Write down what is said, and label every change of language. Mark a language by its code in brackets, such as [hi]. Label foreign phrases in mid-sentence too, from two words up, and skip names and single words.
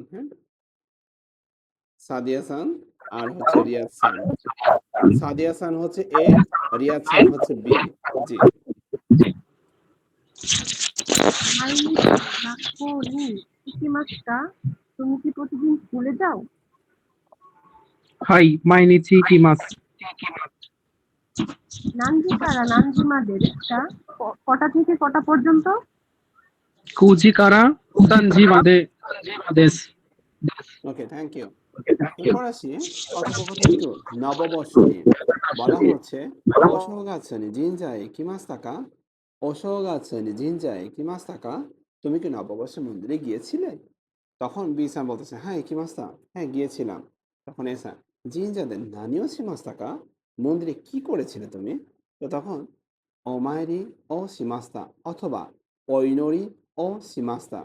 [bn] হ্যাঁ? সাদিয়া সান আর হচ্ছে রিয়াদ সান। সাদিয়া সান হচ্ছে এ, রিয়াদ সান হচ্ছে বি। জি। [ja] 毎日学校に行きます? [bn] তুমি কি প্রতিদিন স্কুলে যাও? [ja] はい、毎日行きます。何時から何時までですか? [bn] কটা থেকে কটা পর্যন্ত? [ja] 9 時から3時までです。 [bn] ওকে, [en] thank you. [bn] এরপর আসি কথোপকথন টু নববর্ষ নিয়ে। বলা হচ্ছে, [ja] お正月に神社へ行きましたか? お正月に神社へ行きましたか? [bn] তুমি কি নববর্ষে মন্দিরে গিয়েছিলে? তখন বি সান বলতেছে, হ্যাঁ ইকিমাস্তা, হ্যাঁ গিয়েছিলাম। তখন এ সান, [ja] 神社で何をしましたか? [bn] মন্দিরে কি করেছিলে তুমি? তো তখন [ja] お参りをしました [bn] অথবা [ja] お祈りをしました.